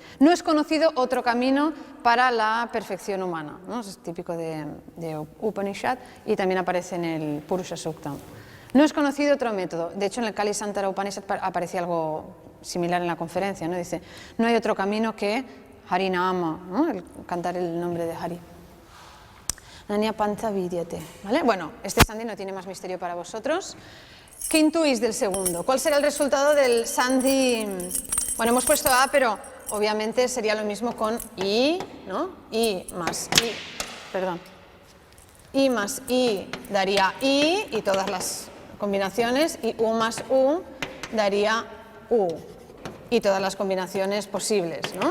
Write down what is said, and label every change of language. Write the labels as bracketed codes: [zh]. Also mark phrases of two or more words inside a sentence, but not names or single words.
[es] No es conocido otro camino para la perfección humana, ¿no? Es típico de Upanishad y también aparece en el Purusha Sukta. No es conocido otro método. De hecho, en el Kali Santara Upanishad aparecía algo similar en la conferencia, ¿no? Dice, no hay otro camino que Harinama, ¿no? El cantar el nombre de Hari. [sa] Nania pantha vidyate, [es] ¿vale? Bueno, este sandhi no tiene más misterio para vosotros. ¿Qué intuís del segundo? ¿Cuál será el resultado del sandhi? Bueno, hemos puesto A, pero obviamente sería lo mismo con I, ¿no? I más I, perdón. I más I daría I y todas las combinaciones, y U más U daría U y todas las combinaciones posibles, ¿no?